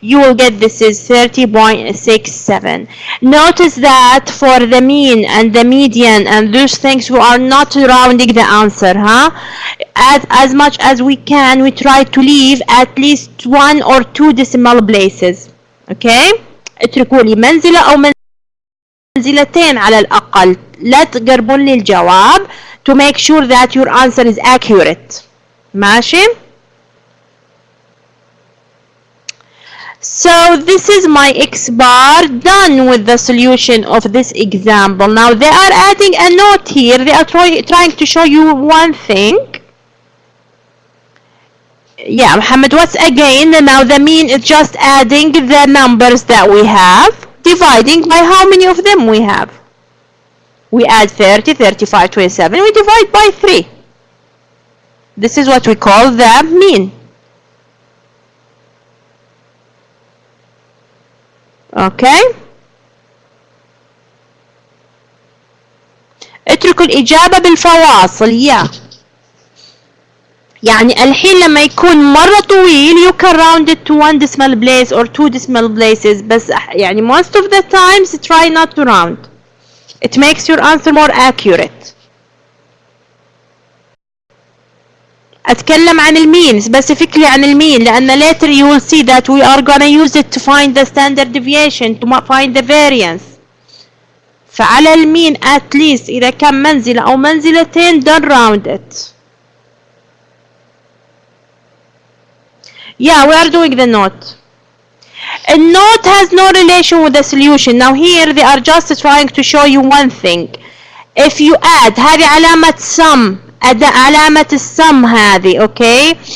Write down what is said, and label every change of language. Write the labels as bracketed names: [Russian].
[English] You will get this is 30.67. Notice that for the mean and the median and those things, we are not rounding the answer, huh? As much as we can, we try to leave at least 1 or 2 decimal places. Okay? [Arabic] اتركوا لي منزلة أو منزلتين على الأقل. لا تقربون لي الجواب [English] to make sure that your answer is accurate. [Arabic] ماشي؟ [English] So this is my X bar done with the solution of this example. Now they are adding a note here. They are trying to show you one thing. Yeah, Muhammad, what's again? Now the mean is just adding the numbers that we have, dividing by how many of them we have. We add 30, 35, 27, we divide by 3. This is what we call the mean. Okay? [Arabic] اتركوا الإجابة بالفواصل. يعني الحين لما يكون مرة طويل [English] you can round it to 1 decimal place or 2 decimal places، [Arabic] بس يعني [English] most of the times try not to round. It makes your answer more accurate. [Arabic] أتكلم عن المين [English] specifically [Arabic] عن المين، لأن [English] later you will see that we are gonna use it to find the standard deviation, to find the variance. [Arabic] فعلى المين [English] at least [Arabic] إذا كان منزلة أو منزلتين [English] don't round it. Yeah, we are doing the note. A note has no relation with the solution. Now here they are just trying to show you one thing. If you add [Arabic] هذه علامة [English] sum، [Arabic] علامة السم هذه، [English] okay?